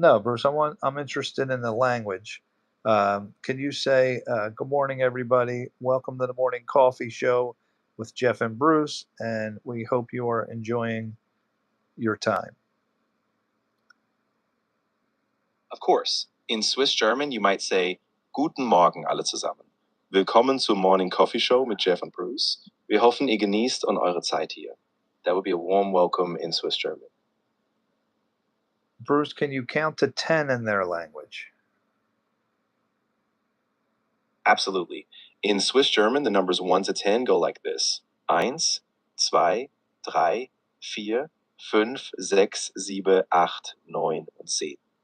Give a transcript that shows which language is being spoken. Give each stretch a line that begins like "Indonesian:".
English: No, Bruce, I'm interested in the language. Can you say, good morning, everybody? Welcome to the Morning Coffee Show with Jeff and Bruce, and we hope you are enjoying your time. Of course, in Swiss German, you might say,
German: Guten Morgen alle zusammen. Willkommen zur Morning Coffee Show mit Jeff und Bruce. Wir hoffen, ihr genießt und eure Zeit hier.
English: That would be a warm welcome in Swiss German. Bruce, can you count to 10 in their language? Absolutely. In Swiss German, the numbers 1 to 10 go like this: 1, 2, 3, 4, 5, 6, 7, 8, 9 und 10.